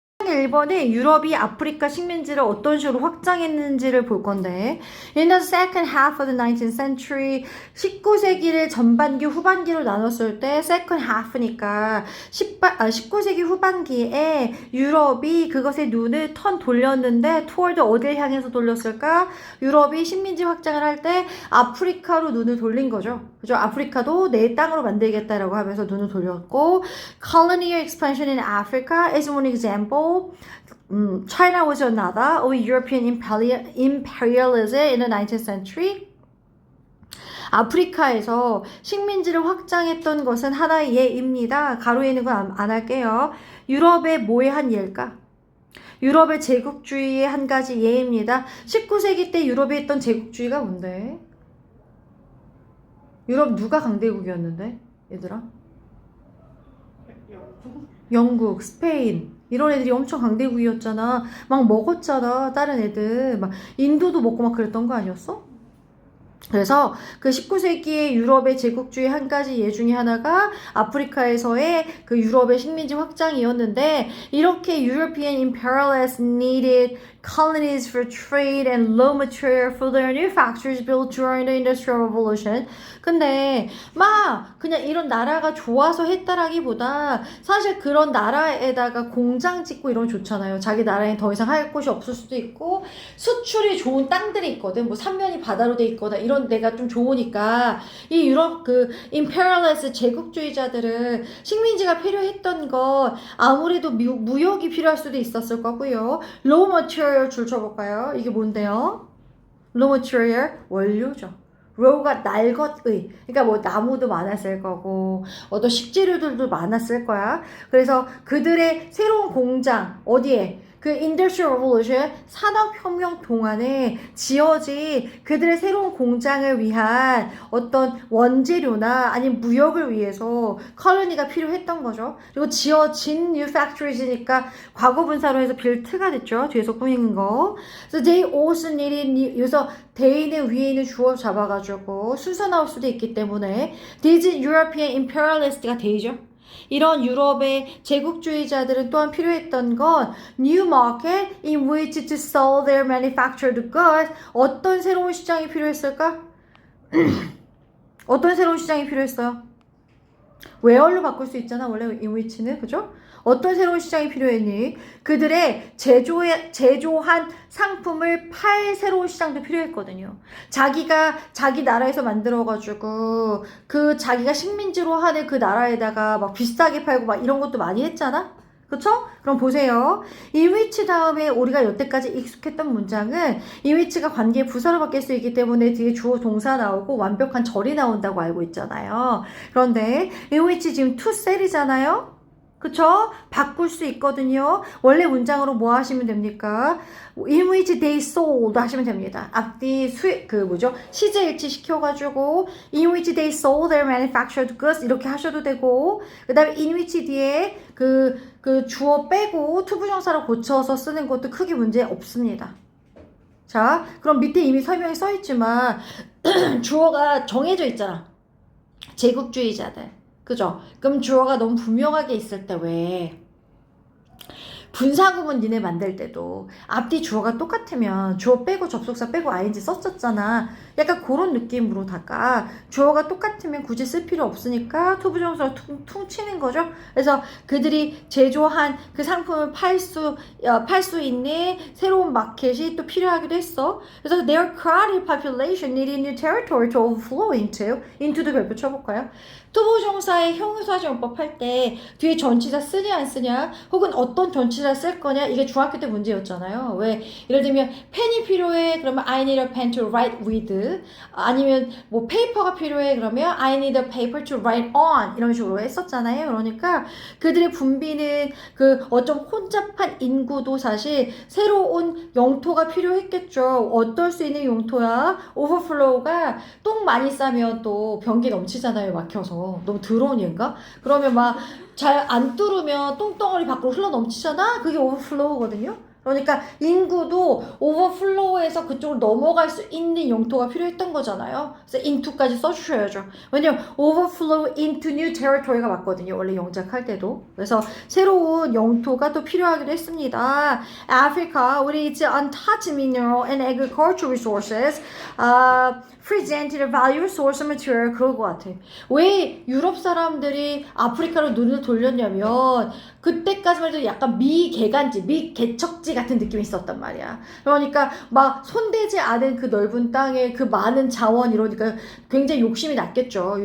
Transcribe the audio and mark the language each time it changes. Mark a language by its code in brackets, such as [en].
[ko] 1번에 유럽이 아프리카 식민지를 어떤 식으로 확장했는지를 볼 건데 [en] In the second half of the 19th century [ko] 19세기를 전반기 후반기로 나눴을 때 second half니까 19세기 후반기에 유럽이 그것에 눈을 돌렸는데 toward 어딜 향해서 돌렸을까? 유럽이 식민지 확장을 할 때 아프리카로 눈을 돌린 거죠. 그죠? 아프리카도 내 땅으로 만들겠다라고 하면서 눈을 돌렸고 [en] Colonial expansion in Africa is one example. China was another of European imperialism in the 19th century. [ko] 아프리카에서 식민지를 확장했던 것은 하나의 예입니다. 가로에 있는 건 안 할게요. 유럽의 뭐의 한 예일까? 유럽의 제국주의의 한 가지 예입니다. 19세기 때 유럽에 있던 제국주의가 뭔데? 유럽 누가 강대국이었는데? 얘들아? 영국, 스페인 이런 애들이 엄청 강대국이었잖아. 막 먹었잖아. 다른 애들. 막 인도도 먹고 막 그랬던 거 아니었어? 그래서 그 19세기의 유럽의 제국주의 한 가지 예 중에 하나가 아프리카에서의 그 유럽의 식민지 확장이었는데 이렇게 [en] European imperialists needed colonies for trade and raw material for their new factories built during the Industrial Revolution. [ko] 근데 막 그냥 이런 나라가 좋아서 했다라기보다 사실 그런 나라에다가 공장 짓고 이런 거 좋잖아요. 자기 나라에 더 이상 할 곳이 없을 수도 있고 수출이 좋은 땅들이 있거든. 뭐 삼면이 바다로 돼 있거나 이런 데가 좀 좋으니까 이 유럽 그 임페리얼리스트 제국주의자들은 식민지가 필요했던 건 아무래도 무역이 필요할 수도 있었을 거고요. Raw material 줄 쳐볼까요? 이게 뭔데요? Raw material 원료죠. raw가 날 것의 그러니까 뭐 나무도 많았을 거고 어떤 식재료들도 많았을 거야. 그래서 그들의 새로운 공장 어디에? 그 Industrial Revolution 산업혁명 동안에 지어진 그들의 새로운 공장을 위한 어떤 원재료나 아니면 무역을 위해서 컬러니가 필요했던 거죠. 그리고 지어진 New Factories니까 과거분사로 해서 built가 됐죠. 뒤에서 꾸미는 거. [en] So they also needed new, [ko] 여기서 they는 위에 있는 주어 잡아가지고 순서 나올 수도 있기 때문에 [en] These European imperialist [ko] 가 they죠. 이런 유럽의 제국주의자들은 또한 필요했던 건 [en] new market in which to sell their manufactured goods. [ko] 어떤 새로운 시장이 필요했을까? 어떤 새로운 시장이 필요했어요? where로 바꿀 수 있잖아 원래 in which는 그죠? 어떤 새로운 시장이 필요했니? 그들의 제조한 상품을 팔 새로운 시장도 필요했거든요. 자기가 자기 나라에서 만들어가지고 그 자기가 식민지로 하는 그 나라에다가 막 비싸게 팔고 막 이런 것도 많이 했잖아? 그쵸? 그럼 보세요. in which 다음에 우리가 여태까지 익숙했던 문장은 in which가 관계의 부사로 바뀔 수 있기 때문에 뒤에 주어 동사 나오고 완벽한 절이 나온다고 알고 있잖아요. 그런데 in which 지금 to sell이잖아요? 그쵸? 바꿀 수 있거든요. 원래 문장으로 뭐 하시면 됩니까? [en] In which they sold [ko] 하시면 됩니다. 앞뒤 시제 일치 시켜가지고 [en] in which they sold their manufactured goods [ko] 이렇게 하셔도 되고 그 다음에 in which 뒤에 그 주어 빼고 투부정사로 고쳐서 쓰는 것도 크게 문제 없습니다. 자, 그럼 밑에 이미 설명이 써있지만 주어가 정해져 있잖아. 제국주의자들. 그죠? 그럼 주어가 너무 분명하게 있을 때 왜? 분사구문 니네 만들 때도 앞뒤 주어가 똑같으면 주어 빼고 접속사 빼고 ing 썼었잖아. 약간 그런 느낌으로다가 주어가 똑같으면 굳이 쓸 필요 없으니까 투부정사로 퉁 치는 거죠. 그래서 그들이 제조한 그 상품을 팔 수 있는 새로운 마켓이 또 필요하기도 했어. 그래서 [en] their crowded population needed new territory to overflow into도 [ko] 별표 쳐볼까요? 투부정사의 형용사지원법 할 때 뒤에 전치사 쓰냐 안 쓰냐 혹은 어떤 전치사 쓸 거냐 이게 중학교 때 문제였잖아요. 왜? 예를 들면 펜이 필요해 그러면 [en] I need a pen to write with [ko] 아니면 뭐 페이퍼가 필요해 그러면 [en] I need a paper to write on [ko] 이런 식으로 했었잖아요. 그러니까 그들의 분비는 그 어쩜 혼잡한 인구도 사실 새로운 영토가 필요했겠죠. 어떨 수 있는 용토야? overflow가 똥 많이 싸면 또 변기 넘치잖아요. 막혀서. 너무 더러운 얘인가? 그러면 막 잘 안 뚫으면 똥덩어리 밖으로 흘러 넘치잖아? 그게 오버플로우거든요? 그러니까 인구도 오버플로우에서 그쪽으로 넘어갈 수 있는 영토가 필요했던 거잖아요. 그래서 into까지 써주셔야죠. 왜냐면 [en] overflow into new territory [ko] 가 맞거든요. 원래 영작할 때도. 그래서 새로운 영토가 또 필요하기도 했습니다. [en] Africa, with its untouched mineral and agricultural resources, presented a valuable source of material. [ko] 그럴 것 같아. 왜 유럽 사람들이 아프리카로 눈을 돌렸냐면 그때까지만 해도 약간 미개간지, 미개척지 같은 느낌이 있었단 말이야. 그러니까 막 손대지 않은 그 넓은 땅에 그 많은 자원 이러니까 굉장히 욕심이 났겠죠.